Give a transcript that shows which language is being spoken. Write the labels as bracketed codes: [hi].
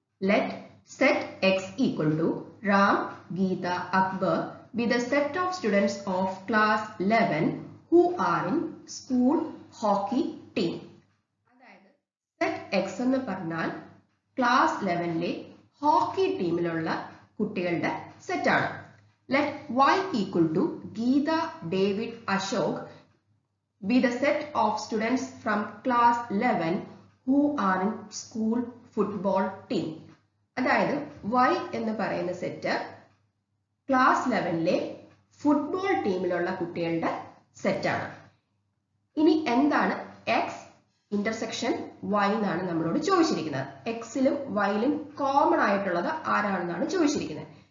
[en] Let set x equal to Ram, Geeta, Akbar be the set of students of class 11 who are in school hockey team. [ml] അതായത് set X എന്ന് പറഞ്ഞാൽ class 11ലെ hockey ടീമിലുള്ള കുട്ടികളുടെ സെറ്റാണ്. [en] Let y equal to Geeta, David, Ashok be the set of students from class 11 who are in school football team. [ml] അതായത് y എന്ന് പറയുന്ന set class 11ലെ football ടീമിലുള്ള കുട്ടികളുടെ സെറ്റാണ്. ഇനി എന്താണ് എക്സ് ഇന്റർസെക്ഷൻ y എന്നാണ് നമ്മളോട് ചോദിച്ചിരിക്കുന്നത്. എക്സിലും വൈയിലും കോമൺ ആയിട്ടുള്ളത് ആരാണെന്നാണ് ചോദിച്ചിരിക്കുന്നത്.